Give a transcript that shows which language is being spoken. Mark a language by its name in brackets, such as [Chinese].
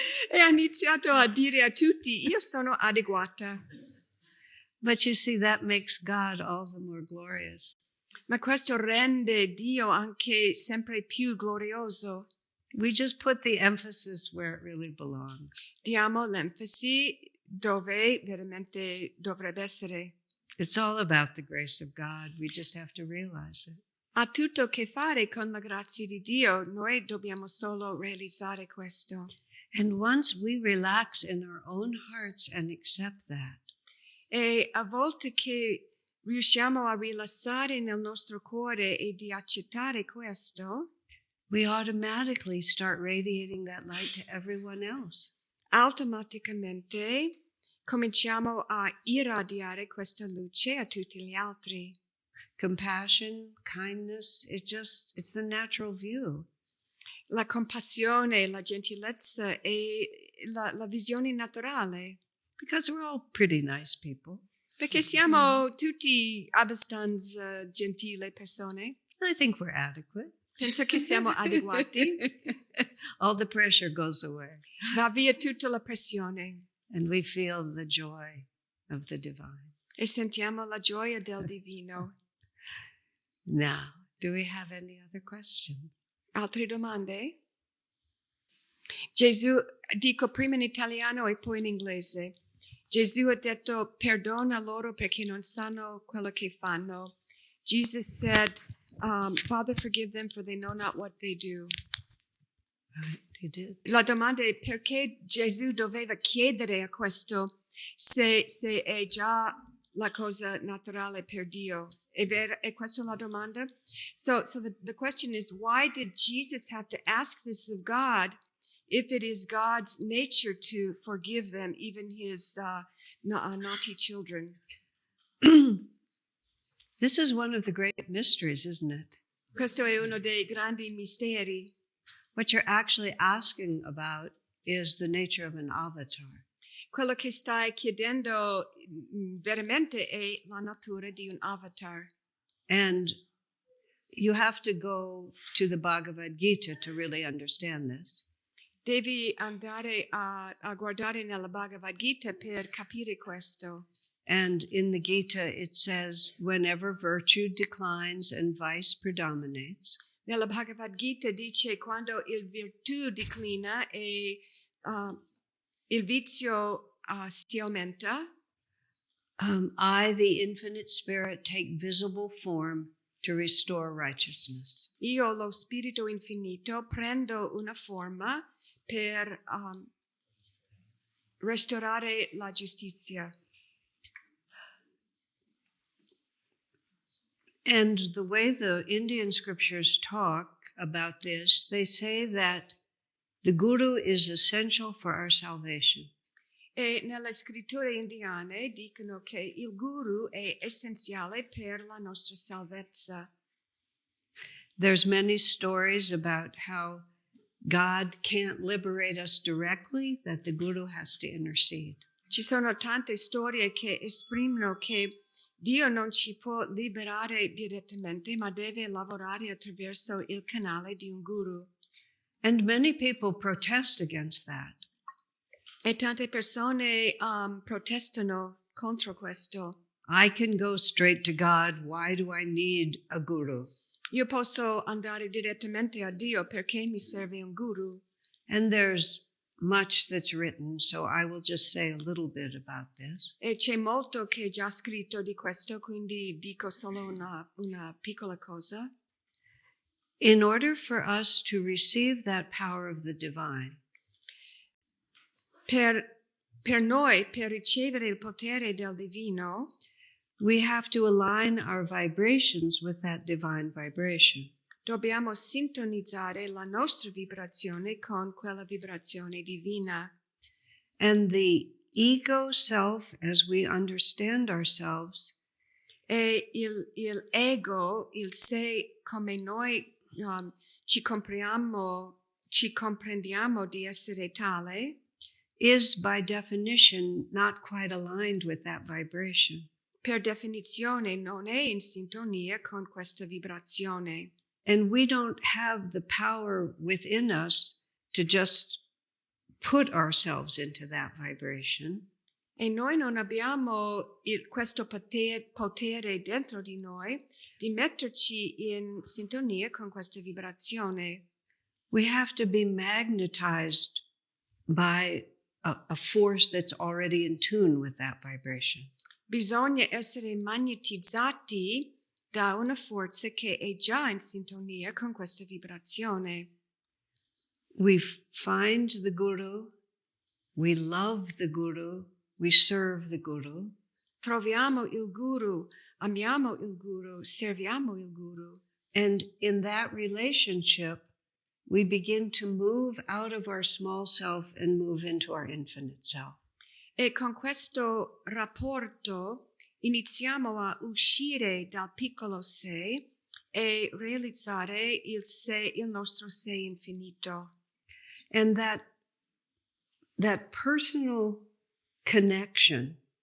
[Italian] E ha iniziato a dire a tutti, io sono adeguata. [English] But you see, that makes God all the more glorious. [Italian] Ma questo rende Dio anche sempre più glorioso. [English] We just put the emphasis where it really belongs. [Italian] Diamo l'enfasi dove veramente dovrebbe essere. [English] It's all about the grace of God. We just have to realize it. [Italian] Ha tutto a che fare con la grazia di Dio. Noi dobbiamo solo realizzare questo. [English] And once we relax in our own hearts and accept that, [Italian] E a volte che riusciamo a rilassare nel nostro cuore e di accettare questo, [English] we automatically start radiating that light to everyone else. [Italian] automaticamente cominciamo a irradiare questa luce a tutti gli altri. [English] Compassion, kindness, it's the natural view. [Italian] La compassione, la gentilezza e la visione naturale. [English] Because we're all pretty nice people. [Italian] Perché siamo tutti abbastanza gentili persone. [English] I think we're adequate. [Italian] Penso che siamo adeguati. [English] All the pressure goes away. [Italian] Va via tutta la pressione. [English] And we feel the joy of the divine. [Italian] E sentiamo la gioia del divino. [English] Now, do we have any other questions? [Italian] Altre domande? Gesù, dico prima in italiano e poi in inglese. Gesù ha detto, perdona loro perché non sanno quello che fanno. [English] Jesus said, Father, forgive them for they know not what they do. Right, he did. [Italian] La domanda è perché Gesù doveva chiedere a questo se è già la cosa naturale per Dio. È questa la domanda? [English] So the question is, why did Jesus have to ask this of God if it is God's nature to forgive them, even his naughty children? This is one of the great mysteries, isn't it? [Italian] Questo è uno dei grandi misteri. [English] What you're actually asking about is the nature of an avatar. [Italian] Quello che stai chiedendo veramente è la natura di un avatar. [English] And you have to go to the Bhagavad Gita to really understand this. [Italian] Devi andare a guardare nella Bhagavad Gita per capire questo. [English] And in the Gita it says, whenever virtue declines and vice predominates, [Italian] Nella Bhagavad Gita dice quando il virtù declina e il vizio si aumenta, [English] I, the infinite spirit, take visible form to restore righteousness. [Italian] io, lo spirito infinito, prendo una forma per restaurare la giustizia. [English] And the way the Indian scriptures talk about this, they say that the Guru is essential for our salvation. [Italian] E nelle scritture indiane dicono che il guru è essenziale per la nostra salvezza. [English] There's many stories about how God can't liberate us directly, that the Guru has to intercede. [Italian] Ci sono tante storie che esprimono che Dio non ci può liberare direttamente, ma deve lavorare attraverso il canale di un guru. [English] And many people protest against that. [Italian] E tante persone protestano contro questo. [English] I can go straight to God. Why do I need a guru? [Italian] Io posso andare direttamente a Dio, perché mi serve un guru? [English] And there's much that's written, so I will just say a little bit about this. [Italian] E c'è molto che è già scritto di questo, quindi dico solo una piccola cosa. [English] In order for us to receive that power of the divine, [Italian] Per noi, per ricevere il potere del divino, [English] we have to align our vibrations with that divine vibration. [Italian] dobbiamo sintonizzare la nostra vibrazione con quella vibrazione divina. [English] And the ego self, as we understand ourselves, [Italian] E il ego, il sé, come noi ci comprendiamo di essere tale, [English] is by definition not quite aligned with that vibration. [Italian] per definizione non è in sintonia con questa vibrazione. [English] And we don't have the power within us to just put ourselves into that vibration. [Italian] E noi non abbiamo questo potere dentro di noi di metterci in sintonia con questa vibrazione. [English] We have to be magnetized by a force that's already in tune with that vibration. [Italian] Bisogna essere magnetizzati da una forza che è già in sintonia con questa vibrazione. [English] We find the Guru, we love the Guru, we serve the Guru. [Italian] Troviamo il Guru, amiamo il Guru, serviamo il Guru. [English] And in that relationship, we begin to move out of our small self and move into our infinite self. [Italian] E con questo rapporto iniziamo a uscire dal piccolo sé e realizzare il nostro sé infinito. [English] And that personal connection